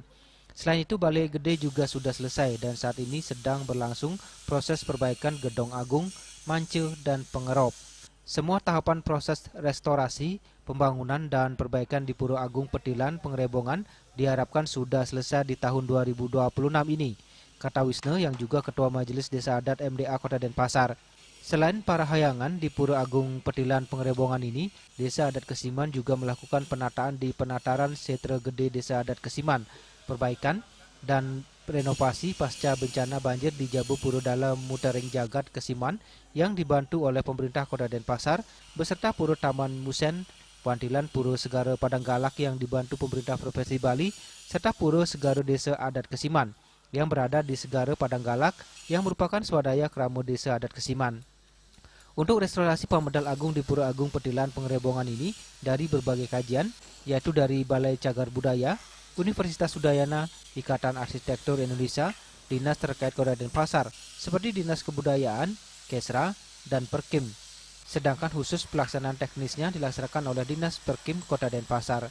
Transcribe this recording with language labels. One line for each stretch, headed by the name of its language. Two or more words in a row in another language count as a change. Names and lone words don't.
Indonesian: Selain itu Balai Gede juga sudah selesai dan saat ini sedang berlangsung proses perbaikan Gedong Agung, Mance, dan Pengerop. Semua tahapan proses restorasi, pembangunan, dan perbaikan di Pura Agung Petilan Pengrebongan diharapkan sudah selesai di tahun 2026 ini, kata Wisnu yang juga Ketua Majelis Desa Adat MDA Kota Denpasar. Selain para hayangan di Pura Agung Petilan Pengerebongan ini, Desa Adat Kesiman juga melakukan penataan di penataran Setra Gede Desa Adat Kesiman, perbaikan dan renovasi pasca bencana banjir di Jabu Pura Dalam Mutering Jagat Kesiman yang dibantu oleh pemerintah Kota Denpasar beserta Pura Taman Musen, Wantilan Pura Segara Padang Galak yang dibantu pemerintah Provinsi Bali serta Pura Segara Desa Adat Kesiman yang berada di Segara Padang Galak yang merupakan swadaya Kramo Desa Adat Kesiman. Untuk restorasi Pamedal Agung di Pura Agung Petilan Pengerebongan ini dari berbagai kajian, yaitu dari Balai Cagar Budaya, Universitas Udayana, Ikatan Arsitektur Indonesia, dinas terkait Kota Denpasar, seperti Dinas Kebudayaan, Kesra, dan Perkim. Sedangkan khusus pelaksanaan teknisnya dilaksanakan oleh Dinas Perkim Kota Denpasar.